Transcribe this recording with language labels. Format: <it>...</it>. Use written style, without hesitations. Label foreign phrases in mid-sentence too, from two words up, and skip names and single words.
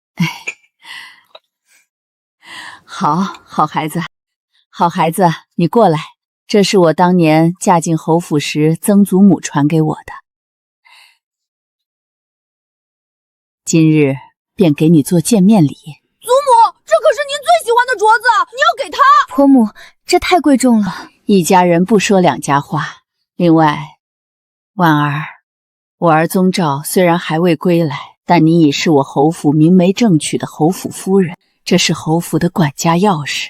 <zh>好孩子，好孩子，你過來。這是我當年嫁進侯府時曾祖母傳給我的，今日便給你做見面禮。祖母，這可是您最喜歡的镯子，你要给他。婆母，這太貴重了，一家人不說兩家話。另外，婉兒，我兒宗兆雖然還未歸來，但你已是我侯府明媒正娶的侯府夫人，這是侯府的管家鑰匙。</zh>